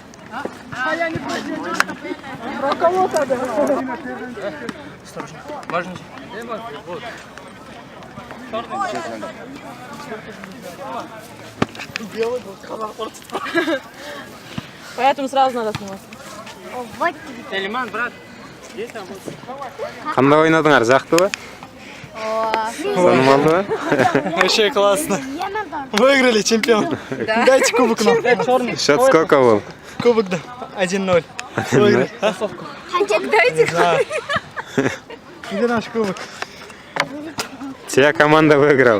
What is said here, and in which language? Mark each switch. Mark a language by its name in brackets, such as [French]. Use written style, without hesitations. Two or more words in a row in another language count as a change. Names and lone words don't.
[Russian] Поэтому сразу надо снимать. [Uzbek] Qanday o'ynadinglar? Zaqtimi? [Russian] Нормально. Вообще классно. Выиграли чемпион. Дайте кубок нам. Счет сколько был? Кубок, да. 1-0. Выиграли. Дайте. Где наш кубок? Чья команда выиграла?